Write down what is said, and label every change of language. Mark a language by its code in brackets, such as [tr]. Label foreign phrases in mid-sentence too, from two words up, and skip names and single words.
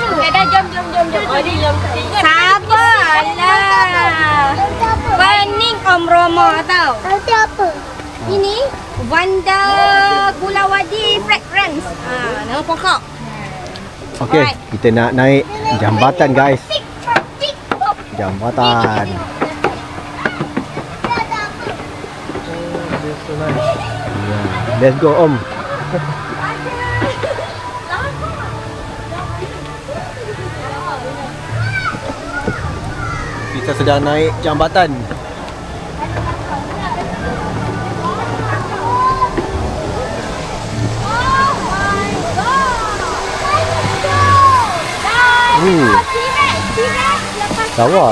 [ms] Dah jom. Sabarlah. Pening Om Roma tau. Nanti apa? Ini Wanda Kulawadi Fragrance. Nama pokok. Okey, Alright. kita nak naik jambatan guys. Jambatan. [en] Let's go Om. [ms] Kita sedang naik jambatan. Lawa.